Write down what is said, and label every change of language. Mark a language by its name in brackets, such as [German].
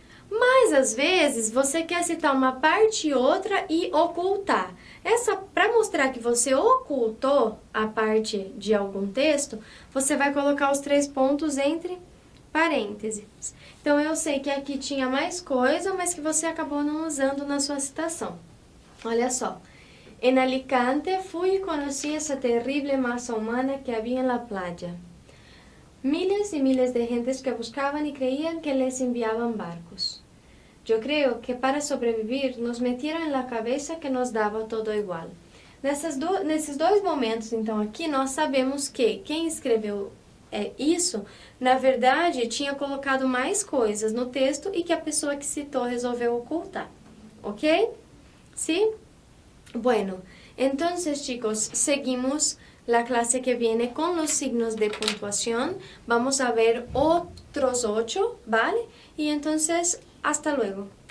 [Portuguese] Mas às vezes você quer citar uma parte e outra e ocultar. Para mostrar que você ocultou a parte de algum texto, você vai colocar os 3 pontos entre parênteses. Então eu sei que aqui tinha mais coisa, mas que você acabou não usando na sua citação. Olha só. [Spanish] En Alicante fui y conocí esa terrible masa humana que había en la playa. Miles y miles de gentes que buscaban y creían que les enviaban barcos. Yo creo que para sobrevivir nos metieron en la cabeza que nos dava todo igual. [Portuguese] Nesses dois momentos, então, aqui, nós sabemos que quem escreveu isso, na verdade, tinha colocado mais coisas no texto e que a pessoa que citou resolveu ocultar. Ok? Sim? [Spanish] Bueno, entonces chicos, seguimos la clase que viene con los signos de puntuación. Vamos a ver otros 8, ¿vale? Y entonces, hasta luego.